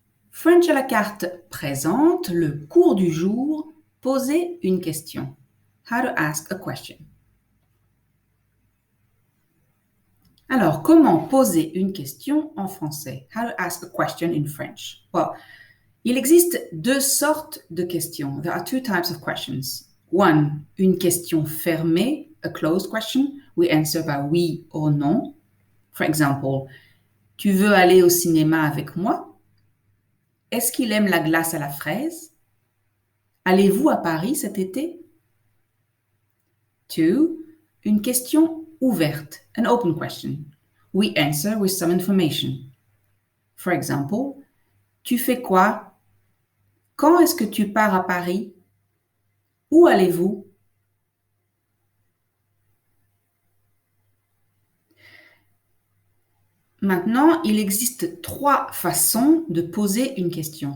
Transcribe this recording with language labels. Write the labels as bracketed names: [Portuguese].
[French] French à la carte présente le cours du jour, poser une question. [English] How to ask a question. [French] Alors, comment poser une question en français? [English] How to ask a question in French? Well, [French] il existe deux sortes de questions. [English] There are two types of questions. One, [French] une question fermée, [English] a closed question. We answer by oui or non. For example, [French] tu veux aller au cinéma avec moi? Est-ce qu'il aime la glace à la fraise? Allez-vous à Paris cet été? [English] Two, [French] une question ouverte, [English] an open question. We answer with some information. For example, [French] tu fais quoi? Quand est-ce que tu pars à Paris? Où allez-vous? Maintenant, il existe trois façons de poser une question.